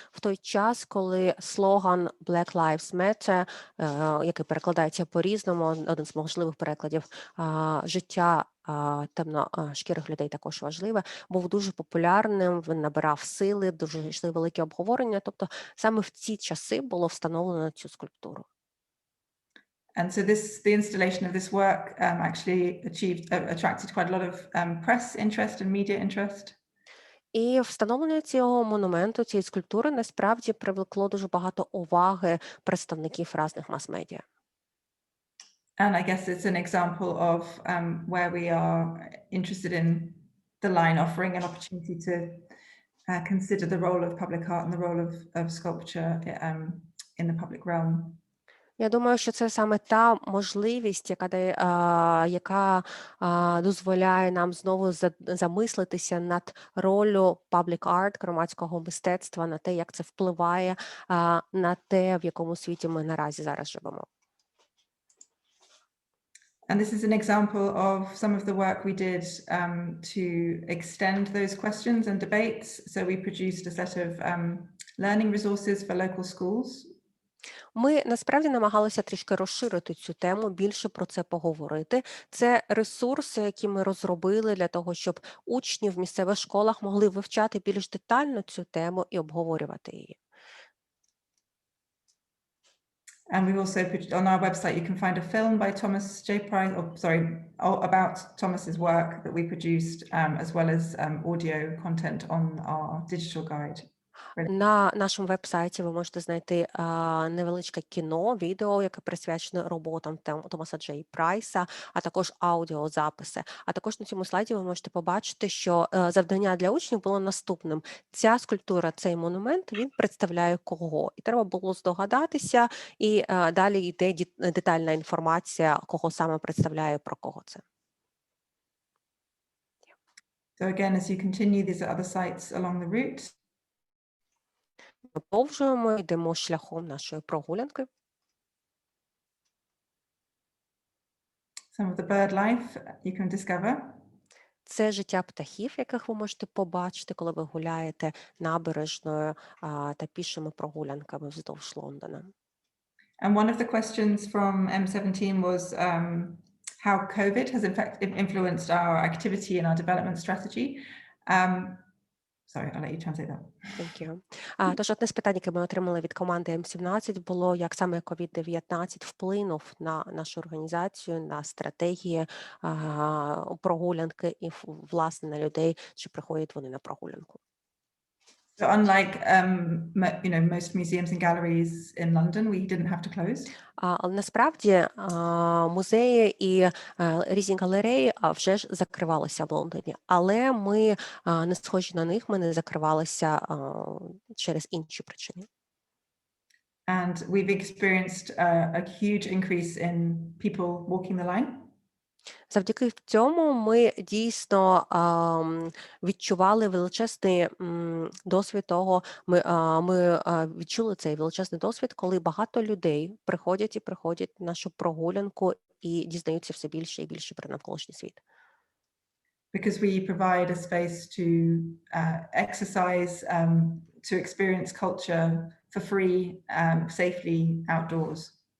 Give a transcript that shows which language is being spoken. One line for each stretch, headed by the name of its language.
Ukrainian: В той час, коли слоган Black Lives Matter, який перекладається по-різному, один з можливих перекладів, життя темношкірих людей також важливе, був дуже популярним, він набирав сили, дуже йшли великі обговорення. Тобто саме в ці часи було встановлено цю скульптуру.
English: And so the installation of this work actually attracted quite a lot of press interest and media interest.
Ukrainian: І встановлення цього монументу, цієї скульптури, насправді привлекло дуже багато уваги представників різних мас-медіа.
English: And I guess it's an example of where we are interested in the line offering an opportunity to consider the role of public art and the role of sculpture in the public realm.
Ukrainian: Я думаю, що це саме та можливість, яка дозволяє нам знову замислитися над роллю паблік-арт, громадського мистецтва, на те, як це впливає на те, в якому світі ми наразі зараз живемо.
English: And this is an example of some of the work we did to extend those questions and debates. So we produced a set of learning resources for local schools.
Ukrainian: Ми насправді намагалися трішки розширити цю тему, більше про це поговорити. Це ресурси, які ми розробили для того, щоб учні в місцевих школах могли вивчати більш детально цю тему і обговорювати її.
English: And we've also put on our website, you can find a film by Thomas J. Price, about Thomas's work that we produced, as well as audio content on our digital guide.
Ukrainian: На нашому веб-сайті ви можете знайти невеличке кіно, відео, яке присвячене роботам Томаса Джей Прайса, а також аудіозаписи. А також на цьому слайді ви можете побачити, що завдання для учнів було наступним. Ця скульптура, цей монумент, він представляє кого. І треба було здогадатися, і далі йде детальна інформація, кого саме представляє, про кого це.
English: So again, as you continue, these are other sites along the route.
Ukrainian: Продовжуємо, йдемо шляхом нашої прогулянки.
English: Some of the bird life you can discover.
Ukrainian: Це життя птахів, яких ви можете побачити, коли ви гуляєте набережною та пішими прогулянками вздовж Лондона.
English: And one of the questions from M17 was how COVID has influenced our activity and our development strategy. Sorry, I'll let you translate that. Thank you.
Ukrainian: Тож одне з питань, яке ми отримали від команди М17, було, як саме COVID-19 вплинув на нашу організацію, на стратегії прогулянки і, власне, на людей, чи приходять вони на прогулянку.
English: So unlike most museums and galleries in London, we didn't have to close.
Ukrainian: Але насправді музеї і різні галереї вже ж закривалися в Лондоні, але ми не схожі на них, ми не закривалися через інші причини.
English: And we've experienced a huge increase in people walking the line.
Ukrainian: Завдяки цьому ми дійсно відчували величезний досвід того, ми відчули цей величезний досвід, коли багато людей приходять на нашу прогулянку і дізнаються все більше і більше про навколишній світ.
English: Because we provide a space to exercise, to experience culture for free, safely outdoors.